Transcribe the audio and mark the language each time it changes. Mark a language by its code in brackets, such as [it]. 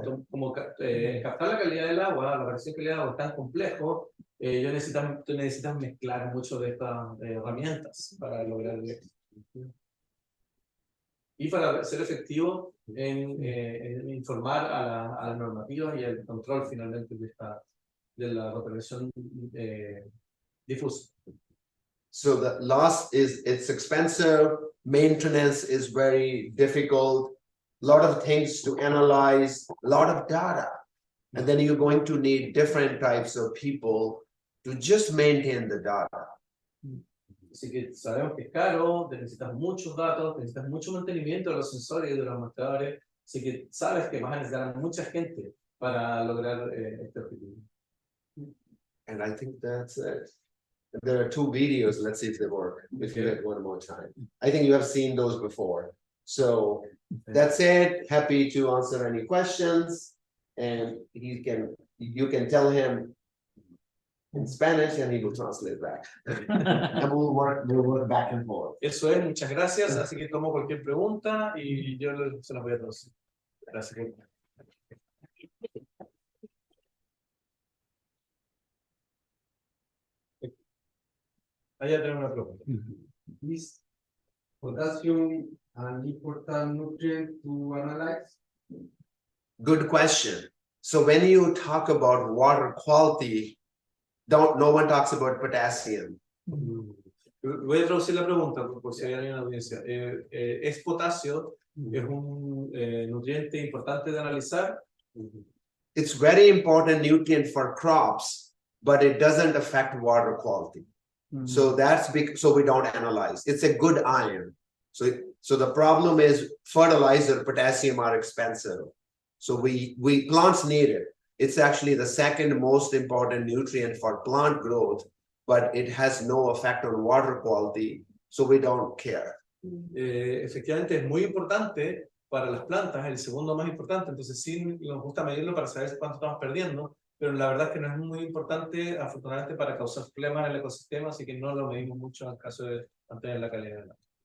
[es] Como captar la calidad del agua, la variación de calidad del agua es tan complejo, tú necesitas mezclar mucho de estas herramientas para lograr el éxito. Y para ser efectivo en informar a las normativas y el control finalmente de la operación difusa. [en] So the loss it's expensive, maintenance is very difficult, a lot of things to analyze, a lot of data. And then you're going to need different types of people to just maintain the data. [es] Así que sabemos que es caro, necesitas muchos datos, necesitas mucho mantenimiento de los sensores y de los mostradores, así que sabes que vas a necesitar mucha gente para lograr este objetivo. [en] And I think that's it. There are 2 videos. Let's see if they work. If you get one more time. I think you have seen those before. So that's it. Happy to answer any questions. And you can tell him in Spanish and he will translate back. And we'll work back and forth. [es] Eso es, muchas gracias. Así que tomo cualquier pregunta y yo se las voy a traducir. Gracias. Allá tenemos una pregunta. [en] Is potassium an important nutrient to analyze? Good question. So when you talk about water quality, no one talks about potassium. [es] Voy a traducir la pregunta por si hay alguien en la audiencia. ¿Es potasio? ¿Es un nutriente importante de analizar? [en] It's very important nutrient for crops, but it doesn't affect water quality. So that's big. So we don't analyze. It's a good iron. So the problem is fertilizer, potassium are expensive. So plants need it. It's actually the second most important nutrient for plant growth, but it has no effect on water quality. So we don't care. [es] Efectivamente es muy importante para las plantas, el segundo más importante, entonces sí nos gusta medirlo para saber cuánto estamos perdiendo, pero la verdad es que no es muy importante, afortunadamente, para causar problemas en el ecosistema, así que no lo medimos mucho en el caso de mantener la calidad del agua.